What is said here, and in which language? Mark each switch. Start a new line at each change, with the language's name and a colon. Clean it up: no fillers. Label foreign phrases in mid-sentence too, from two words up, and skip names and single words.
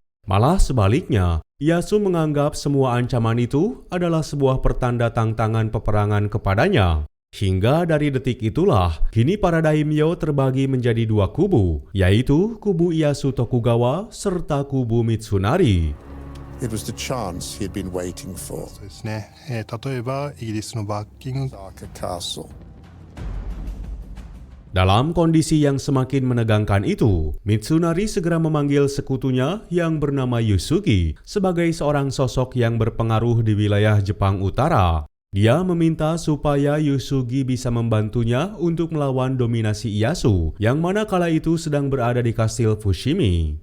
Indonesian: Malah sebaliknya, Ieyasu menganggap semua ancaman itu adalah sebuah pertanda tantangan peperangan kepadanya. Hingga dari detik itulah, kini para daimyo terbagi menjadi dua kubu, yaitu kubu Ieyasu Tokugawa serta kubu Mitsunari.
English: It was the chance he had been waiting for.
Japanese: ですね。例えばイギリスのバッキング Castle.
Indonesian: Dalam kondisi yang semakin menegangkan itu, Mitsunari segera memanggil sekutunya yang bernama Yusugi sebagai seorang sosok yang berpengaruh di wilayah Jepang Utara. Dia meminta supaya Yusugi bisa membantunya untuk melawan dominasi Ieyasu, yang mana kala itu sedang berada di kastil Fushimi.